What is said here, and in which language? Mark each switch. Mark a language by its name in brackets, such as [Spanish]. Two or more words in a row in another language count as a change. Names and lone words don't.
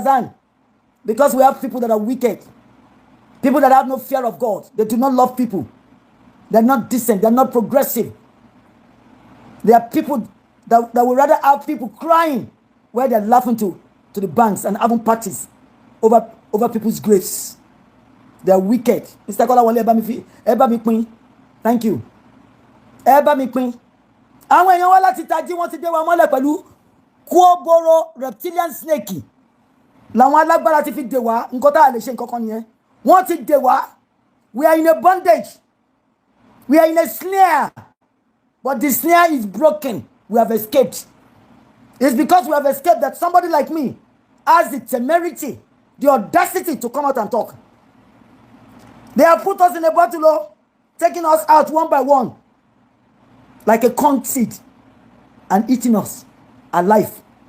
[English] Azan, because we have people that are wicked. People that have no fear of God. They do not love people. They're not decent. They're not progressive. They are people that would rather have people crying where they're laughing to the banks and having parties over people's graves. They're wicked. Mr. [Yoruba] Kola Wale Eba mi pin. [English] Thank you. [Yoruba] Eba mi pin. Àwọn èèyàn wá láti tají wọ́n ti dé wa mọ́lẹ̀ pẹ̀lú kúóbóró [English] reptilian snake. [Yoruba] Làwọn alágbára ti fi dè wá nǹkan tá a lè ṣe nǹkan kan nìyẹn. Wọ́n ti dè wá. [English] We are in a bondage. We are in a snare. But the snare is broken. We have escaped. It's because we have escaped that somebody like me has the temerity, the audacity to come out and talk. They have put us in a bottle, taking us out one by one, like a corn seed, and eating us alive.